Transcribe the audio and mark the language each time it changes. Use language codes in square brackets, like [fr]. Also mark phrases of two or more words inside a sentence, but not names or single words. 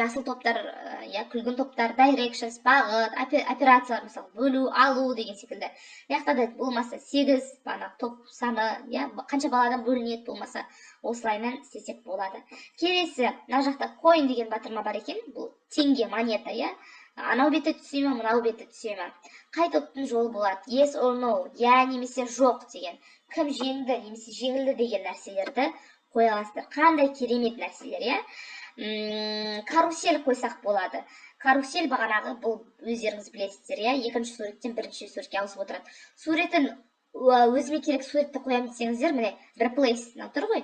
[kk] Жасыл топтар, иә, күлгін топтар, directions, бағыт, операциялар, мысалы бөлу, алу деген секілді. Яқта да болмаса 8 бана топ саны, иә, қанша баладан бөлінеді болмаса, осылайынан істесек болады. Келесі, мына жақта coin деген батырма бар екен, бұл теңге, монета, иә. Анау беті түсе ме, мынау беті түсе ме? Қай топтың жолы болады? [en] Yes or no, [kk] иә немесе жоқ деген. Кім жеңді немесе жеңілді деген нәрселерді қоя аласыздар. Қандай керемет нәрселер, иә? Карусель қойсақ болады. Карусель бағанағы бұл өздеріңіз білесіздер, иә? Екінші суреттен бірінші суретке ауысып отырады. Суретін өзіме керек суретті қоямын десеңіздер, міне replace тұр ғой.